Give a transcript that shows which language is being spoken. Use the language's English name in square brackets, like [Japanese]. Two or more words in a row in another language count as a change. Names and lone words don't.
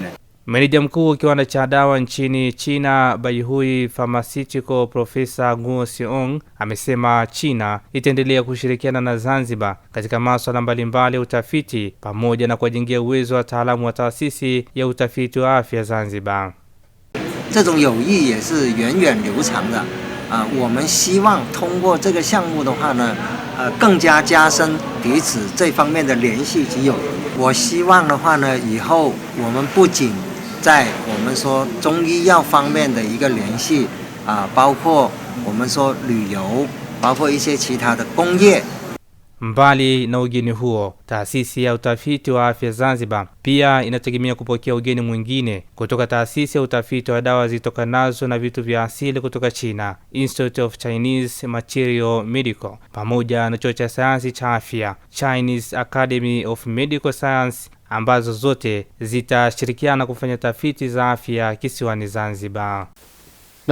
[Swahili] Meneja mkuu kiwanda cha dawa nchini China Baihul Pharmaceutical Profesa Guo Seong amesema China itaendelea kushirikiana na Zanzibar katika masuala mbalimbali ya utafiti pamoja na kuwajengea uwezo wa wataalamu wa taasisi ya utafiti wa afya Zanzibar. [Chinese] 这种友谊也是源远流长的我们希望通过这个项目的话呢更加加深彼此这方面的联系及友谊。我希望的话呢以后我们不仅在我们说中医药方面的一个联系包括我们说旅游，包括一些其他的工业。 [Swahili] Mbali na ugeni huo, taasisi ya utafiti wa afya Zanzibar pia inategemea kupokea ugeni mwingine kutoka taasisi ya utafiti wa dawa zitokanazo na vitu vya asili kutoka China, [English] Institute of Chinese Material Medical, [Swahili] pamoja na chuo cha sayansi cha afya, [English] Chinese Academy of Medical Science, [Swahili] ambazo zote zitashirikiana kufanya tafiti za afya kisiwani Zanzibar.